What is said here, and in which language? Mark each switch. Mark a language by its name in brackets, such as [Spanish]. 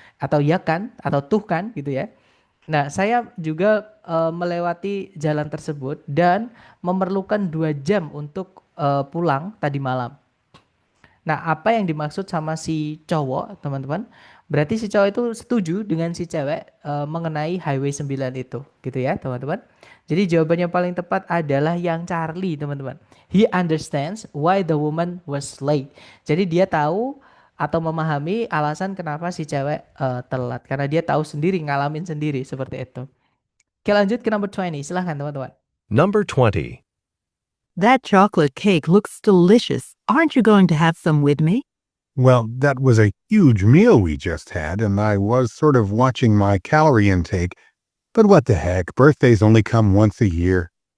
[Indonesian] Atau ya kan, atau tuh kan gitu ya. Nah, saya juga melewati jalan tersebut dan memerlukan 2 jam untuk pulang tadi malam. Nah, apa yang dimaksud sama si cowok, teman-teman? Berarti si cowok itu setuju dengan si cewek mengenai Highway 9 itu, gitu ya, teman-teman. Jadi jawabannya paling tepat adalah yang Charlie, teman-teman. [English] He understands why the woman was late. [Indonesian] Jadi dia tahu atau memahami alasan kenapa si cewek telat karena dia tahu sendiri, ngalamin sendiri seperti itu. Oke, lanjut ke number 20. Silahkan, teman-teman. [English] Number 20. That chocolate cake looks delicious. Aren't you going to have some with me? Well, that was a huge meal we just had, and I was sort of watching my calorie intake. But what the heck, birthdays only come once a year.